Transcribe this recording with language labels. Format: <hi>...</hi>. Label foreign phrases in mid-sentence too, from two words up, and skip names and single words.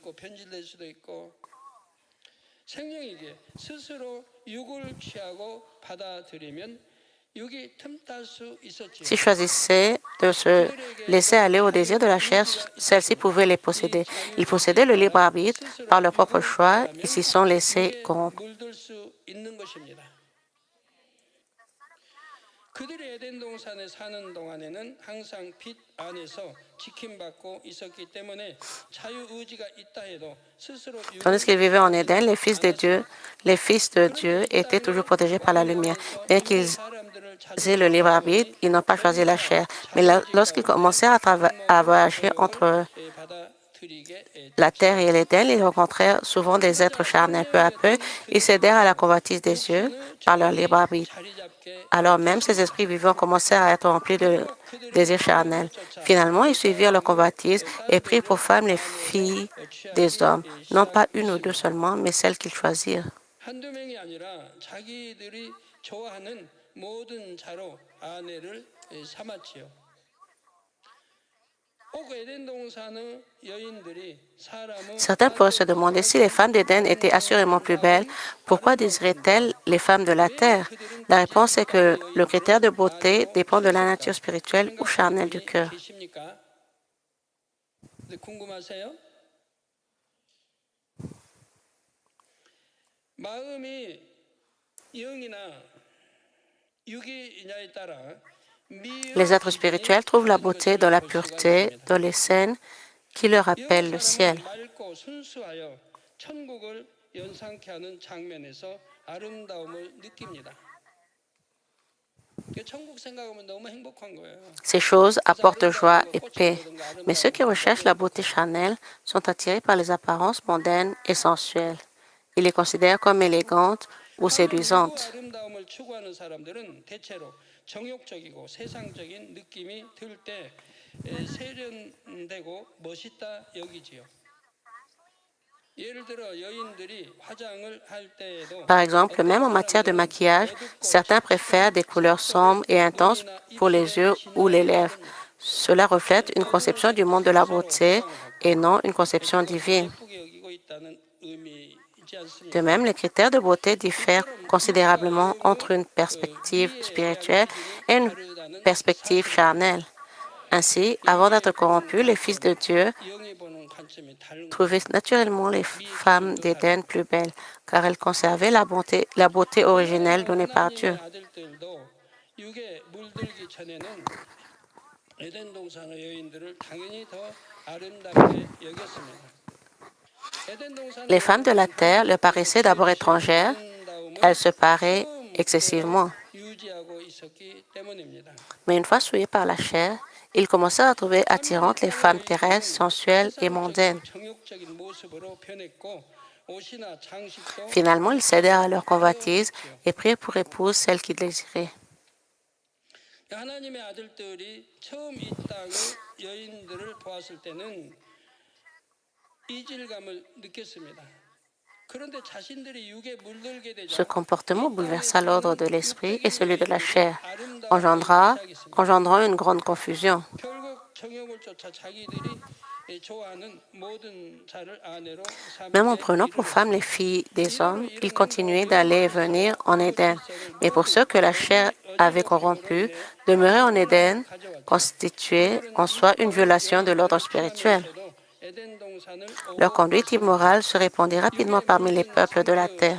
<fr>S'ils choisissaient de se laisser aller au désir de la chair, celle-ci pouvait les posséder. Ils possédaient le libre arbitre par leur propre choix et s'y sont laissés corrompre.</fr> <ko>그들이 에덴 동산에 사는 동안에는 항상 빛 안에서 지킴받고 있었기 때문에 자유 의지가 있다 해도 스스로</ko> <fr>Tandis qu'ils vivaient en Éden, les fils de Dieu étaient toujours protégés par la lumière. Bien qu'ils aient le libre arbitre, ils n'ont pas choisi la chair. Mais lorsqu'ils commencèrent à voyager entre la terre et l'Éden, ils rencontrèrent souvent des êtres charnels. Peu à peu, ils cédèrent à la convoitise des yeux par leur libre arbitre. Alors même, ces esprits vivants commencèrent à être remplis de désirs charnels. Finalement, ils suivirent leur convoitise et prirent pour femmes les filles des hommes, non pas une ou deux seulement, mais celles qu'ils choisirent.</fr> <ko>모든 자로 아내를 삼았지요. 꼭 에덴 동산의 여인들이 사람의</ko> <fr>Certains pourraient se demander si les femmes d'Éden étaient assurément plus belles, pourquoi désiraient-elles les femmes de la terre? La réponse est que le critère de beauté dépend de la nature spirituelle ou charnelle du cœur.</fr> <ko>계십니까? 궁금하세요? 마음이 영이나 육이냐에 따라</ko> <fr>Les êtres spirituels trouvent la beauté dans la pureté, dans les scènes qui leur rappellent le ciel.</fr> <ko>맑고 순수하여 천국을 연상케 하는 장면에서 아름다움을 느낍니다. 천국 생각하면 너무 행복한 거예요.</ko> <fr>Ces choses apportent joie et paix, mais ceux qui recherchent la beauté charnelle sont attirés par les apparences mondaines et sensuelles. Ils les considèrent comme élégantes ou séduisantes.</fr> <ko>아름다움을 추구하는 사람들은 대체로 정욕적이고 세상적인 느낌이 들 때 세련되고 멋있다 여기지요. 예를 들어 여인들이 화장을 할 때에도</ko> <fr>Par exemple, même en matière de maquillage, certains préfèrent des couleurs sombres et intenses pour les yeux ou les lèvres. Cela reflète une conception du monde de la beauté et non une conception divine.</fr> <ko>예쁘게 여기고 있다는 의미이지 않습니까?</ko> <fr>De même, les critères de beauté diffèrent considérablement entre une perspective spirituelle et une perspective charnelle. Ainsi, avant d'être corrompus, les fils de Dieu</fr> <ko>영이 보는 관점이 다른</ko> <fr>trouvaient naturellement les femmes d'Éden plus belles, car elles conservaient la beauté originelle donnée par Dieu.</fr> <ko>아들들도 육에 물들기 전에는 에덴 동산의 여인들을 당연히 더 아름답게 여겼습니다.</ko> <fr>Les femmes de la terre leur paraissaient d'abord étrangères, elles se paraient excessivement.</fr> <ko>유지하고 있었기 때문입니다.</ko> <fr>Mais une fois souillées par la chair, ils commencèrent à trouver attirantes les femmes terrestres, sensuelles et mondaines.</fr> <ko>정욕적인 모습으로 변했고 옷이나 장식도</ko> <fr>Finalement, ils cédèrent à leur convoitise et prirent pour épouse celle qu'ils désiraient.</fr> <ko>하나님의 아들들이 처음 이 땅의 여인들을 보았을 때는 이질감을 느꼈습니다. 그런데 자신들이 육에 물들게 되자</ko> <fr>Ce comportement bouleversa l'ordre de l'esprit et celui de la chair, engendrant une grande confusion.</fr> <ko>결국 정욕을 쫓아 자기들이 좋아하는 모든 자를 아내로</ko> <fr>Même en prenant pour femmes les filles des hommes, ils continuaient d'aller et venir en Éden. Mais pour ceux que la chair avait corrompus, demeurer en Éden constituait en soi une violation de l'ordre spirituel.</fr> <ko>에덴 동산을</ko> <fr>Leur conduite immorale se répandit rapidement parmi les peuples de la terre.</fr>